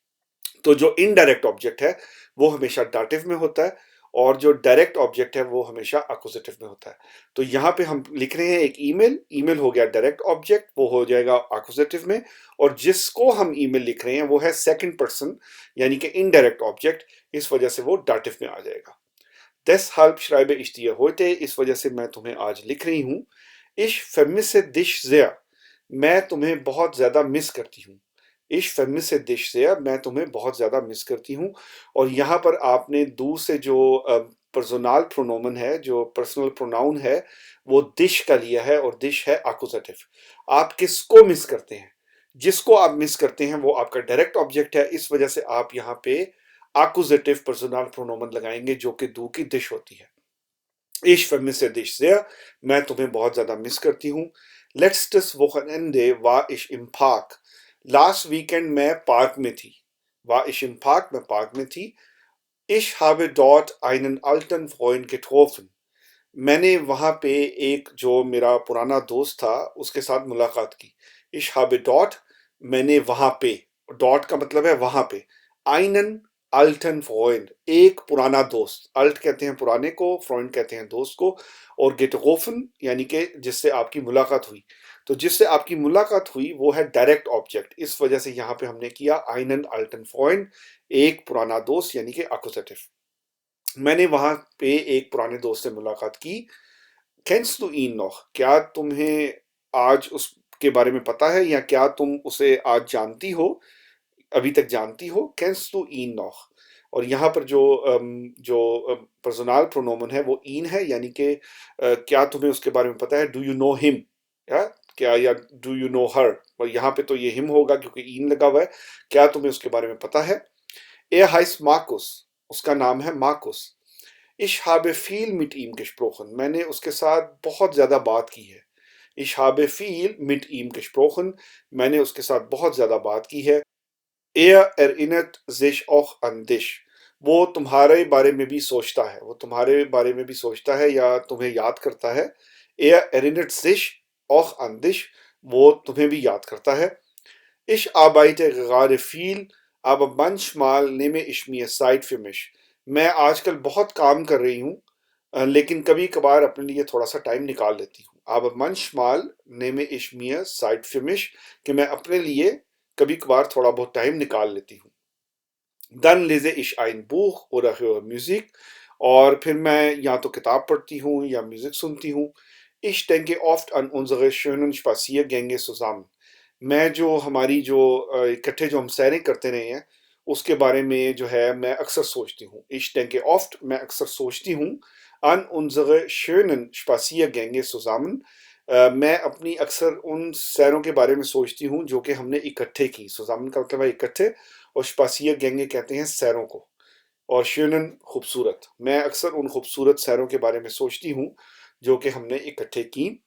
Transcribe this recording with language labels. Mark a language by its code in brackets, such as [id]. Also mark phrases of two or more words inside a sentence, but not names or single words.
[hi] तो जो [en] indirect object [hi] है वो हमेशा डाटिव में होता है और जो [en] direct object [hi] है वो हमेशा अक्यूजेटिव में होता है। तो यहाँ पे हम लिख रहे हैं एक ईमेल, ईमेल हो गया [en] direct object, [hi] वो हो जाएगा अक्यूजेटिव में, और जिसको हम ईमेल लिख रहे हैं वो है [en] second person [hi] यानी कि [en] indirect object, [hi] इस वजह से वो डाटिव में आ जाएगा। [de] deshalb schreibe ich dir heute, [hi] इस वजह से मैं तुम्हें आज लिख रही हूँ। [de] Ich vermisse dich sehr, [hi] मैं तुम्हें बहुत ज़्यादा मिस करती हूँ। [de] Ich vermisse dich sehr, [hi] मैं तुम्हें बहुत ज़्यादा मिस करती हूँ। और यहाँ पर आपने du से जो [de] Personalpronomen [hi] है, जो [en] personal pronoun [hi] है, वो दिश का लिया है और दिश है एक्कुजेटिव। आप किसको मिस करते हैं? जिसको आप मिस करते हैं वो आपका [en] direct object [hi] है, इस वजह से आप यहाँ पे [de] Akkusativ Personalpronomen [hi] लगाएंगे जो कि du की दिश होती है। [de] Ich vermisse dich sehr, [hi] मैं तुम्हें बहुत ज़्यादा मिस करती हूँ। [de] Letztes Wochenende war ich im Park. [en] Last weekend [hi] मैं पार्क में थी। [de] War ich im Park, [hi] मैं पार्क में थी। [de] Ich habe dort einen alten Freund getroffen. [hi] मैंने वहाँ पे एक जो मेरा पुराना दोस्त था उसके साथ मुलाकात की। [de] Ich habe dort, [hi] मैंने वहाँ पे, dort का मतलब है वहाँ पे। [de] einen alten Freund, [hi] एक पुराना दोस्त। alt कहते हैं पुराने को, Freund कहते हैं दोस्त को, और getroffen यानी कि जिससे आपकी मुलाकात हुई। तो जिससे आपकी मुलाकात हुई वो है [en] direct object, [hi] इस वजह से यहाँ पे हमने किया [de] einen alten Freund, [hi] एक पुराना दोस्त यानी कि एक्कुजेटिव। मैंने वहां पे एक पुराने दोस्त से मुलाकात की। [de] Kennst du ihn noch? [hi] क्या तुम्हें आज उसके बारे में पता है या क्या तुम उसे आज जानती हो, अभी तक जानती हो? [de] Kennst du ihn noch? [hi] और यहाँ पर जो [de] Personalpronomen [hi] है वो इन है, यानी कि क्या तुम्हें उसके बारे में पता है? [en] do you know him, या क्या, या do you know her. [hi] और यहाँ पे तो ये हिम होगा क्योंकि इन लगा हुआ है। क्या तुम्हें उसके बारे में पता है? [de] Er heißt Markus, [hi] उसका नाम है मार्कुस। [de] Ich habe viel mit ihm gesprochen, [hi] मैंने उसके साथ बहुत ज़्यादा बात की है। [de] Ich habe viel mit ihm gesprochen, [hi] मैंने उसके साथ बहुत ज़्यादा बात की है। [de] Er erinnert sich auch an dich, [hi] वो तुम्हारे बारे में भी सोचता है, वो तुम्हारे बारे में भी सोचता है या तुम्हें याद करता है। [de] Er erinnert sich auch an dich, [hi] वो तुम्हें भी याद करता है। [de] Ich arbeite gerade viel, aber manchmal nehme ich mir Zeit für mich. [hi] मैं आजकल बहुत काम कर रही हूँ, लेकिन कभी-कभार अपने लिए थोड़ा-सा टाइम निकाल लेती हूँ। [de] Aber manchmal nehme ich mir Zeit für mich, [hi] कि मैं अपने लिए कभी-कभार थोड़ा बहुत टाइम निकाल लेती हूँ। [de] Dann lese ich ein Buch oder höre Musik, [hi] और फिर मैं या तो किताब पढ़ती हूँ या म्यूजिक सुनती हूँ। [de] Ich denke oft an unsere schönen Spaziergänge zusammen. [hi] मैं जो हमारी जो इकट्ठे जो हम सैरें करते रहे हैं उसके बारे में जो है मैं अक्सर सोचती हूँ। [de] Ich denke oft, [hi] मैं अक्सर सोचती हूँ, [de] an unsere schönen Spaziergänge zusammen, [hi] मैं अपनी अक्सर उन सैरों के बारे में सोचती हूँ जो कि हमने इकट्ठे की। zusammen का मतलब है इकट्ठे, और Spaziergänge कहते हैं सैरों को, और schönen खूबसूरत। मैं अक्सर उन खूबसूरत सैरों के बारे में सोचती हूँ जो कि हमने इकट्ठे की।